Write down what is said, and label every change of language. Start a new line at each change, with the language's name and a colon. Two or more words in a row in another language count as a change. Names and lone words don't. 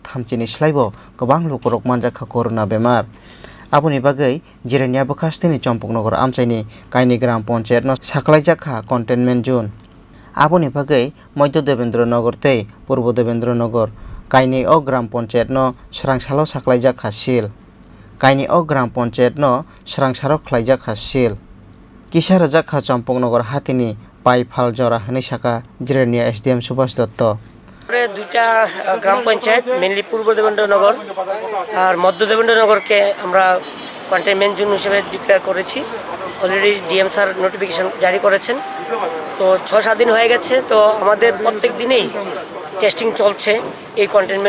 Kok Borok: thamchini slaibo gobang lukurok manjakha corona bemar Aboni bagai Jirenia Bokasteni Champaknagar Amchaini Kainwi Gram Panchayat no Saklaijakha
English: Contentment Zone
Kok Borok: Aboni bagai Moido Debendranagar tei Purbo Debendranagar Kainwi o Gram Panchayat no Srangsalo Saklaijakha sil Kainwi o Gram Panchayat no Srangsaro khlaijakha sil Kisa Rwjakha Champaknagar hatini pai phaljora hinui saka Jirenia SDM Subhash Dotto
Bangla: দুইটা গ্রাম পঞ্চায়েত মেইনলি পূর্ব দেবেন্দ্রনগর আর মধ্য দেবেন্দ্রনগরকে আমরা
English: containment zone
Bangla: হিসেবে ডিক্লেয়ার করেছি
English: already DM sir notification
Bangla: জারি করেছেন তো 6-7 দিন হয়ে গেছে তো আমাদের প্রত্যেক দিনেই টেস্টিং চলছে এই কন্টেইনমেন্ট